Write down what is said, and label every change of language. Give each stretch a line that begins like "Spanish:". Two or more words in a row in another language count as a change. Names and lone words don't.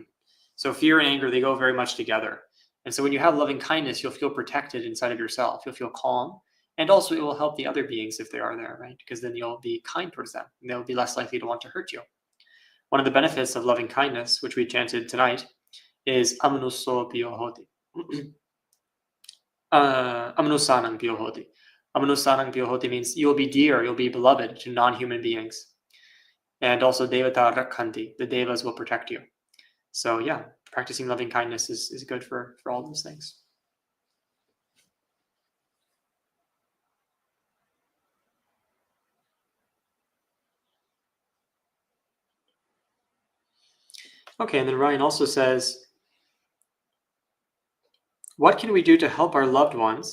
English: So fear and anger, they go very much together. And so when you have loving kindness, you'll feel protected inside of yourself. You'll feel calm. And also it will help the other beings if they are there, right? Because then you'll be kind towards them and they'll be less likely to want to hurt you. One of the benefits of loving kindness, which we chanted tonight, is
Pali: amanusso piyohoti. Amanusanang piyohoti. Amanusanang piyohoti
English: means you'll be dear, you'll be beloved to non-human beings. And also
Pali: devata rakhanti,
English: the devas will protect you. So yeah, practicing loving kindness is good for all those things. Okay, and then Ryan also says, what can we do to help our loved ones?